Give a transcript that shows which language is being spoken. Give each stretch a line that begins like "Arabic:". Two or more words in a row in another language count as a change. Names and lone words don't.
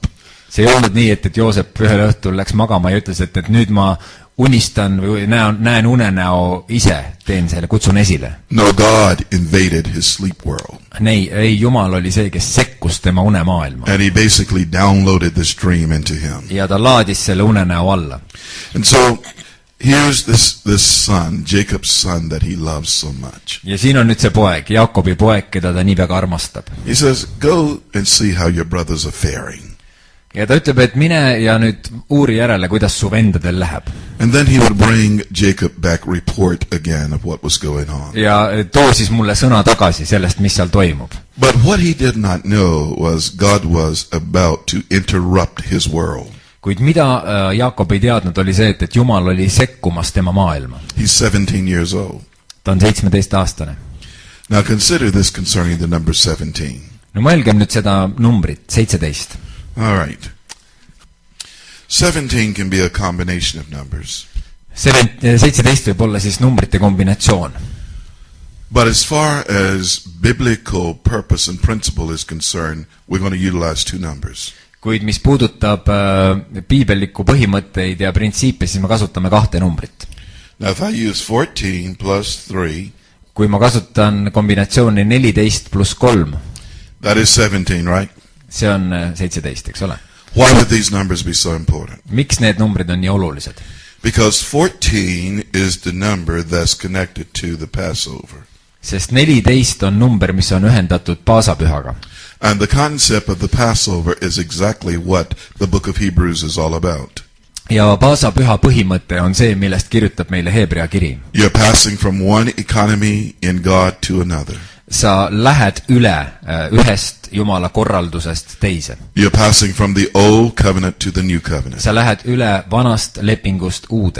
Estonian: see ei olnud nii, et Joosep ühel õhtul läks magama ja ütles, et nüüd ma unistan või näen unenäo ise, teen selle, kutsun esile.
English: No, God invaded his sleep world.
Estonian: ei, Jumal oli see, kes sekkus tema unemaailma.
English: And he basically downloaded this dream into him.
Estonian: ja ta laadis selle unenäo alla.
English: And so here's this son, Jacob's son that he loves so much.
Estonian: ja siin on nüüd see poeg, Jaakobi poeg, keda ta nii väga armastab.
English: He says, go and see how your brothers are faring.
Estonian: ja ta ütleb, et mine ja nüüd uuri järele, kuidas su vendadel läheb.
English: And then he would bring Jacob back report again of what was going on.
Estonian: ja too siis mulle sõna tagasi sellest, mis seal toimub.
English: But what he did not know was God was about to interrupt his world.
Estonian: kuid mida Jaakob ei teadnud, oli see, et Jumal oli sekkumas tema maailma.
English: He's 17 years old.
Estonian: ta on 17-aastane.
English: Now consider this concerning the number 17.
Estonian: no mõelgem nüüd seda numbrit, 17.
English: All right. 17 can be a combination of numbers.
Estonian: 17 võib olla siis numbrite kombinatsioon.
English: But as far as biblical purpose and principle is concerned, we're going to utilize two numbers.
Estonian: kuid mis puudutab piibellikku põhimõtteid ja printsiipe, siis me kasutame kahte numbrit.
English: Now if I use 14 plus 3,
Estonian: kui ma kasutan kombinatsiooni 14 pluss 3,
English: that is 17, right?
Estonian: see on 17, eks ole?
English: Why would these numbers be so important?
Estonian: miks need numbrid on nii olulised?
English: Because 14 is the number that's connected to the Passover.
Estonian: sest 14 on number, mis on ühendatud paasapühaga.
English: And the concept of the Passover is exactly what the book of Hebrews is all about.
Estonian: ja paasapüha põhimõte on see, millest kirjutab meile Heebrea kiri.
English: You're passing from one economy in God to another.
Estonian: sa lähed üle ühest Jumala korraldusest teise.
English: You're passing from the old covenant to the new covenant.
Estonian: sa lähed üle vanast lepingust uude